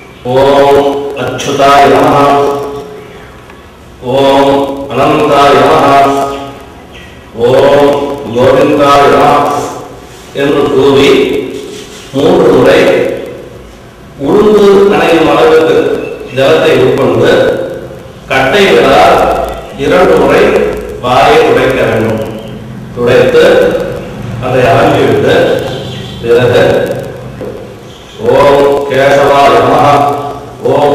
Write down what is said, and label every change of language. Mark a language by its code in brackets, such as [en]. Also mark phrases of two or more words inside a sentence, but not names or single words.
[sa] ओम अच्युताय नमः ओम अनंताय नमः ओम गोविंदाय नमः [ta] என்று கூறி 3 முறை உளுந்து நனையும் அளவுக்கு ஜலத்தை உட்கொண்டு கட்டை விரலால் 2 முறை வாயை துடைக்க வேண்டும். துடைத்து அதை அலம்பிவிட்டு பிறகு [sa] ओम् केशवाय नमः [ta] ஓம்